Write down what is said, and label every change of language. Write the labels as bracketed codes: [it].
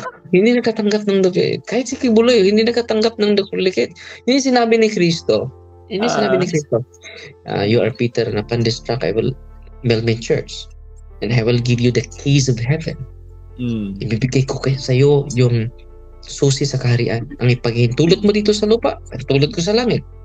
[tl] Hindi nakatanggap ng duplicate. Kahit si Kibuloy, hindi nakatanggap ng duplicate. Hindi sinabi ni Kristo. [en] You are Peter, and upon this rock I will build my church, and I will give you the keys of heaven. [tl] Ibibigay ko sa iyo yung susi sa kaharian. Ang ipagintulot mo dito sa lupa, tulot ko sa langit.